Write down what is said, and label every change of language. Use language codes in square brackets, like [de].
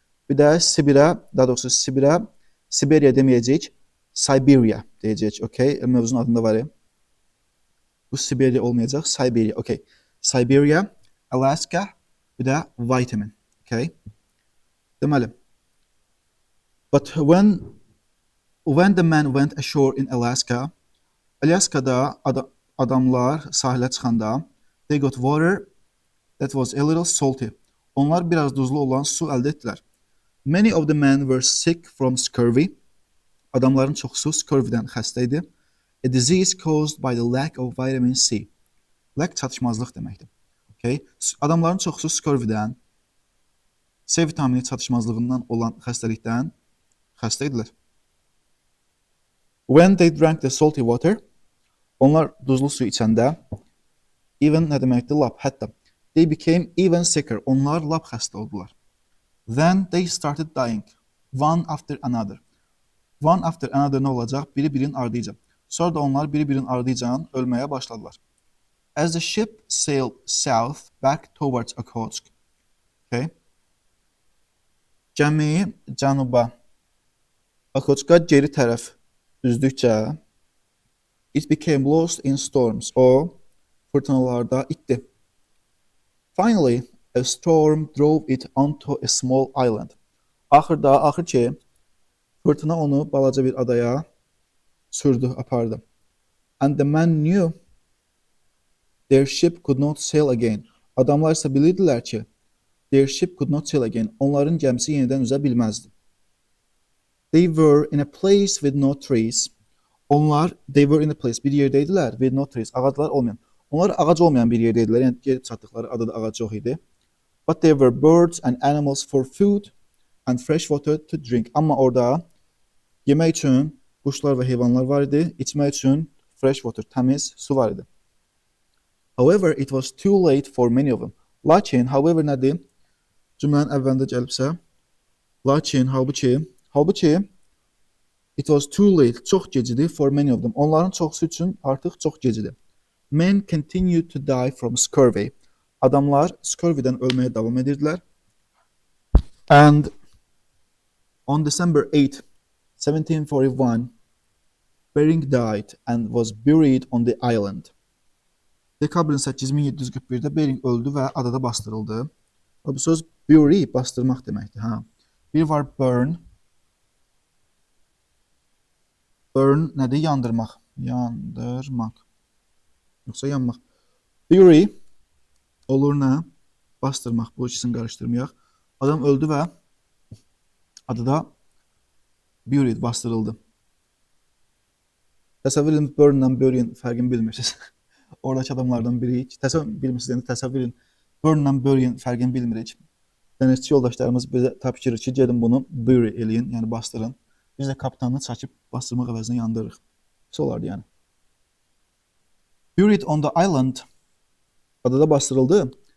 [az] Bir də Sibirə, daha doğrusu Siberiya deməyəcəyik. Siberia deyəcəyik. Okay? Mövzunun adında var ya. Bu Siberiya olmayacaq. Siberia. Okay. Siberia, Alaska, bir də vitamin. Okay? Deməli. [en] But when the men went ashore in Alaska, [az] Alaskada adamlar sahilə çıxanda, [en] they got water that was a little salty. [az] Onlar biraz duzlu olan su əldə etdilər. [en] Many of the men were sick from scurvy. [az] Adamların çoxusu scurvydən xəstə idi. [en] A disease caused by the lack of vitamin C. [az] Lack çatışmazlıq deməkdir. Okay? Adamların çoxusu scurvydən, C vitamini çatışmazlığından olan xəstəlikdən xəstə idilər. [en] When they drank the salty water, [az] onlar duzlu suyu içəndə, even nə deməkdir? Lap, hətta. [en] They became even sicker. [az] Onlar lap xəstə oldular. [en] Then they started dying, one after another. One after another [az] nə olacaq? Biri-birinin ardınca. Sonra da onlar biri-birinin ardınca ölməyə başladılar. [en] As the ship sailed south back towards Okhotsk. [az] Okay? Gəmi cənuba, Okhotska geri tərəf üzdükcə, [en] it became lost in storms. [az] O fırtınalarda itdi. [en] Finally, a storm drove it onto a small island. [az] Axır ki, fırtına onu balaca bir adaya sürdü, apardı. [en] And the men knew their ship could not sail again. [az] Adamlar isə bilirdilər ki, [en] their ship could not sail again. [az] Onların gəmisi yenidən üzə bilməzdi. [en] They were in a place with no trees. They were in a place, [az] bir yerdəydilər, [en] with no trees, [az] ağaclar olmayan. Onlar ağac olmayan bir yerdəydilər, yəni gedib çatdıqları adada ağac yox idi. [en] But there were birds and animals for food and fresh water to drink. [az] Amma orada yemək üçün quşlar və heyvanlar var idi, içmək üçün [en] fresh water, [az] təmiz su var idi. [en] However, it was too late for many of them. [az] Lakin, however nədir? Cümlənin əvvəlində gəlibsə, lakin, halbuki, [en] it was too late, [az] çox gecidir [en] for many of them. [az] Onların çoxusu üçün artıq çox gecidir. [en] Men continued to die from scurvy. [az] Adamlar scurvydən ölməyə davam edirdilər. [en] And on December 8, 1741, Bering died and was buried on the island. [az] Dekabrın 8 1741-də Bering öldü və adada bastırıldı. Bu söz bury, bastırmaq deməkdir. Bir var burn, Burn nədir? Yandırmaq. Yandırmaq. Yoxsa yanmaq. Bury olur nə? Bastırmaq. Bu ikisini qarışdırmayaq. Adam öldü və adı da buried, bastırıldı. Təsəvvür edin, burn ilə bury'in fərqini bilmirsiniz. Oradakı adamlardan biriyik. Təsəvvür bilmirsiniz, yəni təsəvvür edin, burn ilə bury'in fərqini bilmirik. Dənizçi yoldaşlarımız bizə tapşırır ki, gedin bunu bury eləyin, yəni bastırın. Biz də kapitanını çəkib bastırmaq əvəzinə yandırırıq. Pis olardı yəni. [en] Buried on the island [az] adada bastırıldı.